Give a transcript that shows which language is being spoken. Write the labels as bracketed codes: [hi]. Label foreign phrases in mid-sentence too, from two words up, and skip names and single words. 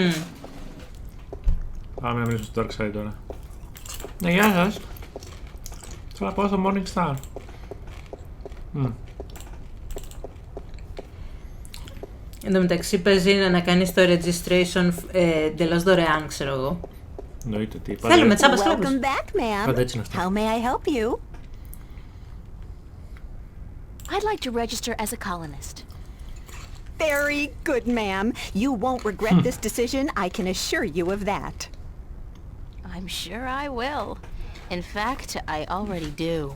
[el] Πάμε να μιλήσουμε στο Dark Side τώρα. Ναι, γεια σας. Θέλω να πάω στο Morning Star. Εν τω μεταξύ παίζει να κάνεις το registration εντελώς δωρεάν, ξέρω εγώ. Εννοείται τι. Θέλουμε τσάμπα σλόπους. [en] Welcome back, ma'am. [el] Πάντα έτσι είναι αυτό. [en] How may I help you? I'd like to register as a colonist. Very good, ma'am. You won't regret this decision, I can assure you of that. I'm sure I will. In fact, I already do.